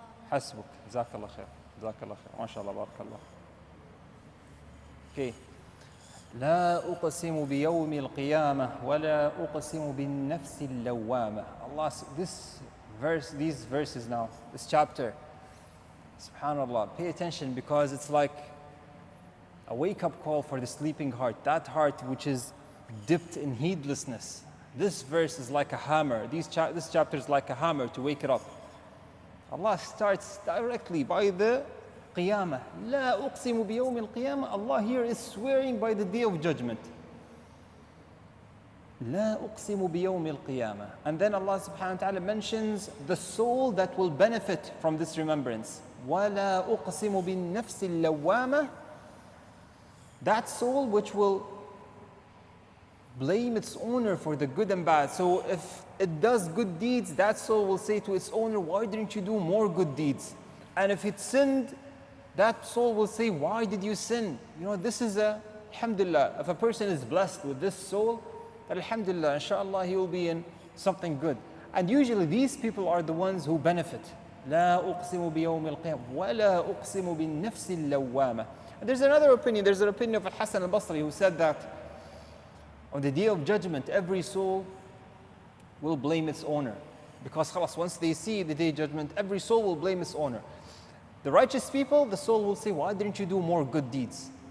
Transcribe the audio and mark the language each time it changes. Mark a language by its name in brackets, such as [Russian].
[Arabic] حسبك جزاك الله خير جزاك الله خير ما شاء الله بارك الله. [English] Okay. [Arabic] لا أقسم بيوم القيامة ولا أقسم بالنفس اللوامة. [English] Allah, this verse, these verses now, this chapter, subhanallah, pay attention because it's like a wake-up call for the sleeping heart, that heart which is dipped in heedlessness. This verse is like a hammer. This chapter is like a hammer to wake it up. Allah starts directly by the Qiyamah. [Arabic] لا أقسم بيوم القيامة. [English] Allah here is swearing by the day of judgment. [Arabic] لا أقسم بيوم القيامة. [English] And then Allah subhanahu wa ta'ala mentions the soul that will benefit from this remembrance. [Arabic] ولا أقسم بالنفس اللوامة. [English] That soul which will blame its owner for the good and bad. So if it does good deeds, that soul will say to its owner, why didn't you do more good deeds? And if it sinned, that soul will say, why did you sin? You know, this is a, alhamdulillah, if a person is blessed with this soul, alhamdulillah, inshallah, he will be in something good. And usually these people are the ones who benefit. [Arabic] لا أقسم بيوم القيامة ولا أقسم بالنفس اللوامة. [English] And there's another opinion, there's an opinion of Al-Hasan al-Basri who said that on the day of judgment, every soul will blame its owner. Because khalas, once they see the day of judgment, every soul will blame its owner. The righteous people, the soul will say, why didn't you do more good deeds?